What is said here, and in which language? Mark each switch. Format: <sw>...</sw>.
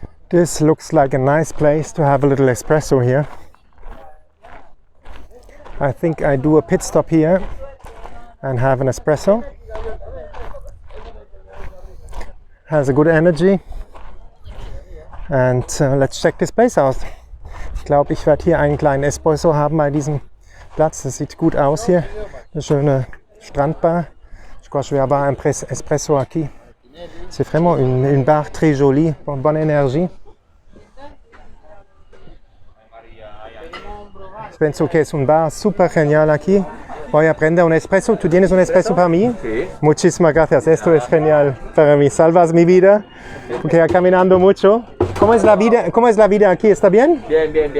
<en>This looks like a nice place to have a little espresso here. I think I do a pit stop here and have an espresso. Has a good energy. And let's check this place out.</en> <de>Ich glaube, ich werde hier einen kleinen Espresso haben bei diesem Platz. Das sieht gut aus hier. Eine schöne Strandbar.</de> <fr>Je crois que je vais avoir un espresso</fr> <es>aquí.</es> <fr>C'est vraiment une bar très jolie, bonne énergie.</fr> <es>Pienso que es un bar súper genial aquí. Voy a prender un espresso. ¿Tú tienes un espresso para mí? Sí. Muchísimas gracias. Esto es genial para mí. Salvas mi vida. Porque caminando mucho. ¿Cómo es la vida aquí? ¿Está bien? Bien.</es>